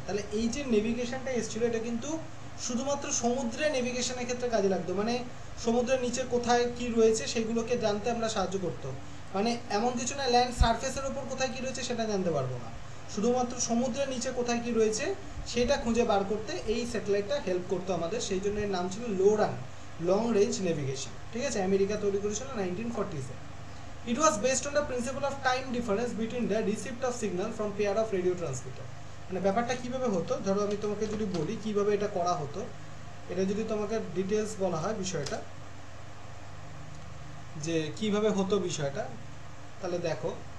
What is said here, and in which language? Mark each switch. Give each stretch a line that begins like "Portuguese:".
Bangla: তাহলে এই যে নেভিগেশনটা এসেছিলো এটা কিন্তু শুধুমাত্র সমুদ্রে নেভিগেশনের ক্ষেত্রে কাজে লাগতো, মানে সমুদ্রের নিচে কোথায় কি রয়েছে সেগুলোকে জানতে আমরা সাহায্য করতো। মানে এমন কিছু না ল্যান্ড সারফেসের ওপর কোথায় কি রয়েছে সেটা জানতে পারবো না, শুধুমাত্র সমুদ্রের নিচে কোথায় কি রয়েছে সেটা খুঁজে বার করতে এই স্যাটেলাইটটা হেল্প করতো আমাদের, সেই জন্য এর নাম ছিল লোরান, লং রেঞ্জ নেভিগেশন। ঠিক আছে, আমেরিকা তৈরি করেছিল 1940-এ।
English: It was based on the principle of time difference between the receipt of signal from pair of radio transmitter.
Bangla: মানে ব্যাপারটা কিভাবে হতো, ধরো আমি তোমাকে যদি বলি কিভাবে এটা করা হতো, এটা যদি তোমাকে ডিটেলস বলা হয় বিষয়টা যে কিভাবে হতো বিষয়টা, তাহলে দেখো